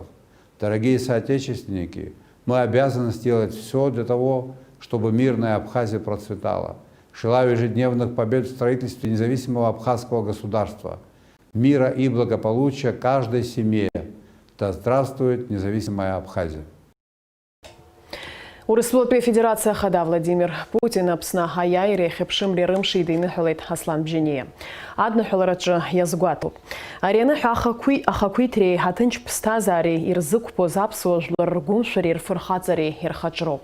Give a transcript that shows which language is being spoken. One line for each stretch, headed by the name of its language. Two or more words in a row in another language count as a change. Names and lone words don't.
Russian: Дорогие соотечественники, мы обязаны сделать все для того, чтобы мирная Абхазия процветала. Желаю ежедневных побед в строительстве независимого абхазского государства. мира и благополучия каждой семье. Да здравствует независимая Абхазия.
Abkhazian: Урыстәылатәи Федерация хада Владимир Путин Аԥсны аиааиреи ахьыԥшымреи рымшеи иныҳәалеит Аслан Бџьаниа. Адныҳәалараҿы иазгәаҭоуп. Ари аныҳәа ахақәиҭреи ҳаҭынч ԥсҭазаареи ирзықәԥоз аԥсуа жәлар ргәымшәареи рфырхаҵареи ирхаҿроуп.